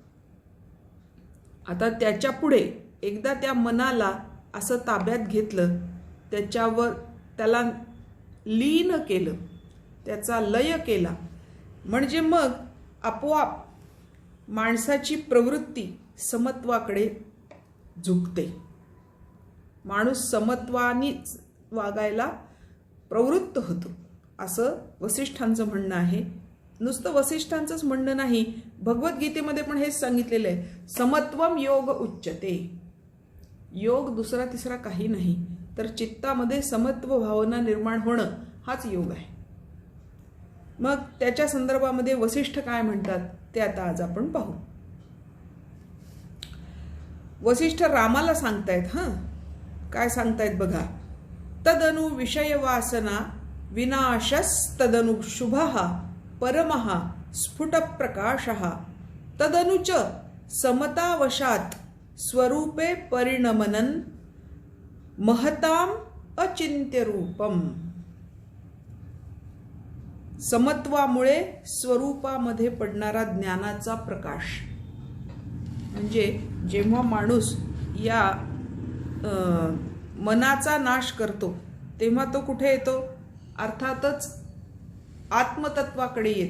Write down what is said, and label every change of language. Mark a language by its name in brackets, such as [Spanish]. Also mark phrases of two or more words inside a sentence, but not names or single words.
[Marathi] आता त्याच्या पुढे एकदा त्या मनाला असं ताब्यात घेतलं, त्याला लीन केलं, त्याचा लय केला, म्हणजे मग आपोआप माणसाची प्रवृत्ती समत्वाकडे झुकते. माणूस समत्वानीच वागायला प्रवृत्त होतो, असं वसिष्ठांचं म्हणणं आहे. नुसतं वसिष्ठांचंच म्हणणं नाही, भगवद्गीतेमध्ये पण हेच सांगितलेलं आहे. [Sanskrit] समत्वम योग उच्यते. [Marathi] योग दुसरा तिसरा काही नाही, तर चित्तामध्ये समत्व भावना निर्माण होणं हाच योग आहे. मग त्याच्या संदर्भामध्ये वसिष्ठ काय म्हणतात ते आता आज आपण पाहू. वसिष्ठ रामाला सांगतायत. काय सांगतायत बघा. [Sanskrit] तदनु विषय वासना विनाशस्तदनु शुभः परमः स्फुट प्रकाशः तदनुच समतावशात स्वरूपे परिणमनन महताम अचिंत्य रूपम. [Marathi] समत्वामुळे स्वरूपामध्ये पडणारा ज्ञानाचा प्रकाश. म्हणजे जेव्हा माणूस या मनाचा नाश करतो तेव्हा तो कुठे येतो? अर्थातच आत्मतत्वाकडे येतो.